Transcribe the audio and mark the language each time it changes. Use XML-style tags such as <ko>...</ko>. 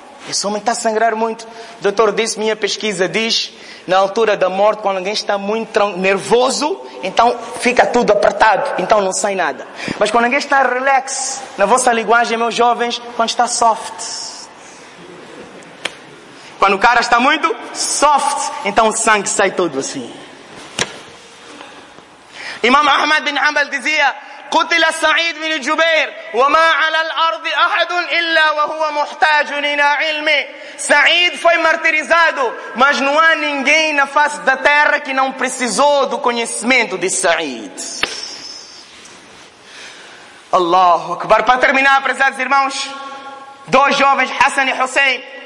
<pt>Esse homem está a sangrar muito. O doutor disse, minha pesquisa diz, na altura da morte, quando alguém está muito nervoso, então fica tudo apertado, então não sai nada. Mas quando alguém está relax, na vossa linguagem, meus jovens, quando está soft. Quando o cara está muito soft, então o sangue sai todo assim.</pt> <ar>Imam Ahmad bin Hanbal dizia, قتل سعيد بن جبير وما على الارض احد الا وهو محتاج الى علم.</ar> <pt>سعيد foi martirizado, mas não há ninguém na face da terra que não precisou do conhecimento de Sa'id. Allahu Akbar. Para terminar, prezados irmãos, dois jovens, Hassan e Hussein.</pt>